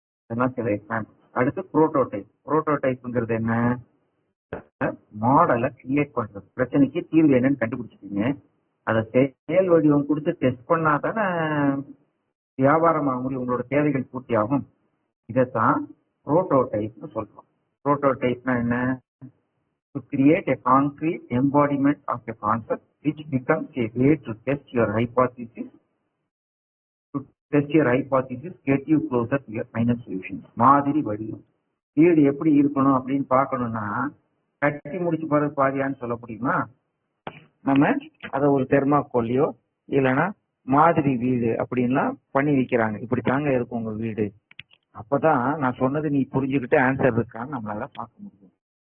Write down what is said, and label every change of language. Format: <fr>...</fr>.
<ta>இதெல்லாம் சில எக்ஸாம்பிள். அடுத்து புரோட்டோடைப். புரோட்டோடைப்ங்கிறது என்ன, மாடலை கிரியேட் பண்றது. பிரச்சனைக்கு தீர்வு என்னன்னு கண்டுபிடிச்சிட்டீங்க, அதை செயல் வடிவம் கொடுத்து டெஸ்ட் பண்ணா தானே வியாபாரம் ஆக முடியும், உங்களோட தேவைகள் பூர்த்தி ஆகும். இதைத்தான் புரோட்டோடைப்னு சொல்றோம். புரோட்டோடைப்னா என்ன,</ta> <en>to create a concrete embodiment of a concept which becomes a way to test your hypothesis. To test your hypothesis, get you closer to your final solution.</en> <ta>மாதிரி வடிவம். வீடு எப்படி இருக்கணும் அப்படின்னு பார்க்கணும்னா, கட்டி முடிச்சு போறது பாதியான்னு சொல்ல முடியுமா? நம்ம அதை ஒரு தெர்மாக்கோல்லையோ இல்லைன்னா மாதிரி வீடு அப்படின்லாம் பண்ணி வைக்கிறாங்க. இப்படி தாங்க இருக்கும் உங்க வீடு. அப்பதான் நான் சொன்னது நீ புரிஞ்சுக்கிட்டு ஆன்சர் இருக்கான்னு நம்மளால பார்க்க முடியும்.</ta>